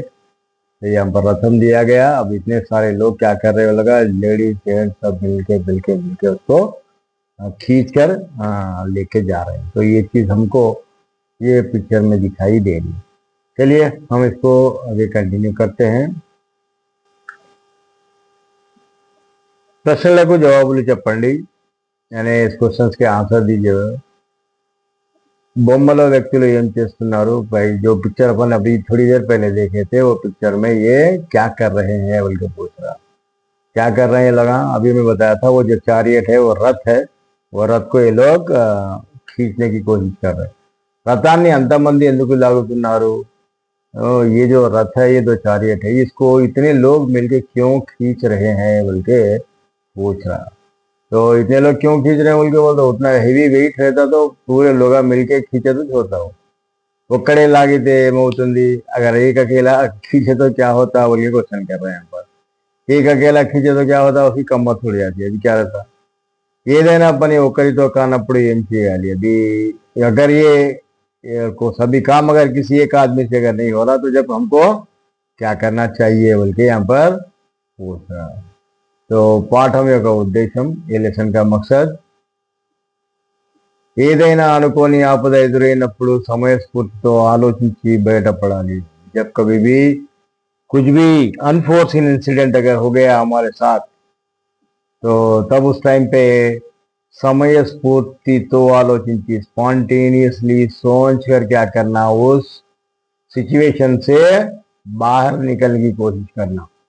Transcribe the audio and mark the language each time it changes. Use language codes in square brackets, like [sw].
[hi] तो यहाँ पर रथम दिया गया। अब इतने सारे लोग क्या कर रहे हो, लगा लेडीज जेंट्स सब मिलके उसको खींच कर लेके जा रहे हैं। तो ये चीज हमको ये पिक्चर में दिखाई दे रही है। चलिए हम इसको आगे कंटिन्यू करते हैं। [te] ప్రశ్నలకు జవాబులు చెప్పండి అనే [hi] క్వశ్చన్స్ के आंसर दीजिए। [te] బొమ్మలో వ్యక్తులు ఏం చేస్తున్నారు [hi] भाई, जो पिक्चर अपन अभी थोड़ी देर पहले देखे थे वो पिक्चर में ये क्या कर रहे हैं बोल के पूछ रहा। क्या कर रहे हैं लगा, अभी मैं बताया था वो जो चैरियट है वो रथ है, वो रथ को ये लोग खींचने की कोशिश कर रहे हैं। [te] రథాన్ని అంతమంది ఎందుకు లాగుతున్నారు, [hi] ये जो रथ है ये जो चैरियट है इसको इतने लोग मिलके क्यों खींच रहे हैं बोल के पूछ रहा। तो इतने लोग क्यों खींच रहे हैं बोल के बोलते, उतना हेवी वेट रहता तो पूरे लोग मिलके खींचे तो छोड़ता हो। [te] ఒక్కడే లాగితే ఏమవుతుంది, [hi] अगर एक अकेला खींचे तो क्या होता बोल के क्वेश्चन कर रहे हैं यहाँ पर। एक अकेला खींचे तो क्या होता, उसकी कमर छूट जाती है। अभी क्या रहता, [te] ఏదైనా పని ఒకరితో కానప్పుడు ఏం చేయాలి। [hi] अभी अगर ये को सभी काम अगर किसी एक आदमी से अगर नहीं हो रहा तो जब हमको क्या करना चाहिए बोल के यहाँ पर पूछ रहा। [te] तो పాఠం యొక్క ఉద్దేశం, ఈ లెసన్ [hi] का मकसद, [te] ఏదైనా అనుకోని ఆపద ఎదురైనప్పుడు సమయస్ఫూర్తితో ఆలోచించి బయటపడాలి। [hi] जब कभी भी कुछ भी अनफोर्सिन इंसिडेंट अगर हो गया हमारे साथ तो तब उस टाइम पे [te] समय स्फूर्ति तो आलोचिंची [hi] स्पॉन्टेनियसली सोच कर क्या करना, उस सिचुएशन से बाहर निकलने की कोशिश करना।